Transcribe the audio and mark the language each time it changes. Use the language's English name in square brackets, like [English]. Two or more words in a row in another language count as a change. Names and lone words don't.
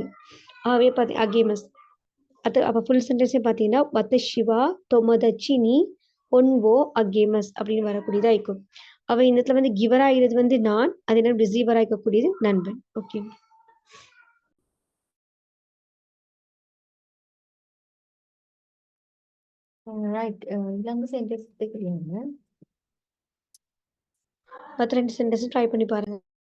[Tamil] ஆகவே அகேமஸ் அது அப்போ [English] full sentence [Tamil] பார்த்தீங்கன்னா [Japanese] 私は友達に本をあげます [Tamil] அப்படின்னு வரக்கூடியதாக இருக்கும். அவ இந்த இடத்துல வந்து கிவர் ஆகிறது வந்து நான், அதே நேரம் ரிசீவராக இருக்கக்கூடியது நண்பன். ஓகே. [Sinhala] ரைட் ඊළඟ sentence එක ලියන්න. [Tamil] மற்ற 2 சென்டென்ஸும் ட்ரை பண்ணி பாருங்க.